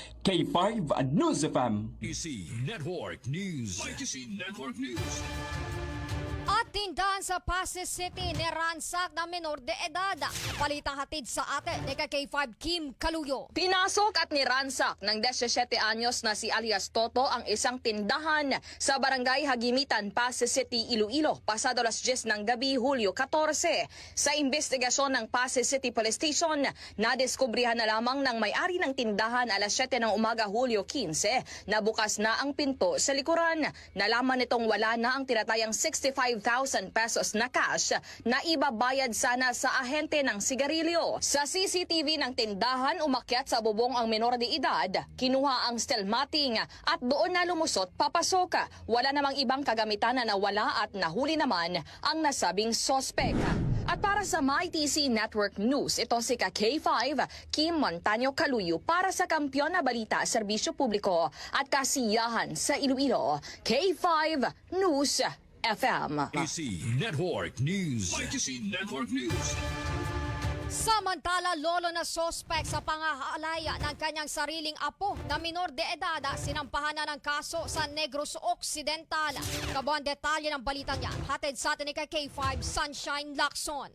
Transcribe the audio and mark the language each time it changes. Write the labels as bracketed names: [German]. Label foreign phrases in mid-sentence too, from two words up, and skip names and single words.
[Filipino] K5 News FM. ITC Network News. ITC Network News. At tindahan sa Pasay City niransak na menor de edad. Balitang hatid sa atin ni K5 Kim Kaluyo. Pinasok at niransak ng 17 anyos na si alias Toto ang isang tindahan sa Barangay Hagimitan, Pasay City, Iloilo, pasado alas 10 ng gabi, Hulyo 14. Sa investigasyon ng Pasay City Police Station, nadiskubrihan na lamang ng may-ari ng tindahan alas 7 ng umaga, Hulyo 15, na bukas na ang pinto sa likuran. Nalaman nitong wala na ang tinatayang 65,000 pesos na cash na ibabayad sana sa ahente ng sigarilyo. Sa CCTV ng tindahan, umakyat sa bubong ang menor de edad, kinuha ang stelmating at doon na lumusot papasok. Wala namang ibang kagamitan na nawala at nahuli naman ang nasabing sospek. At para sa MyTC Network News, ito si K5 Kim Montaño Kaluyo para sa Kampiyon na Balita, Serbisyo Publiko at Kasiyahan sa Iloilo. K5 News FM. ITC Network News. ITC Network News. Samantala, lolo na sospek sa pangahalaya ng kanyang sariling apo na minor de edad, sinampahan na ng kaso sa Negros Occidental. Kabuang detalye ng balitang yan, hatid sa atin ni K5 Sunshine Lacson.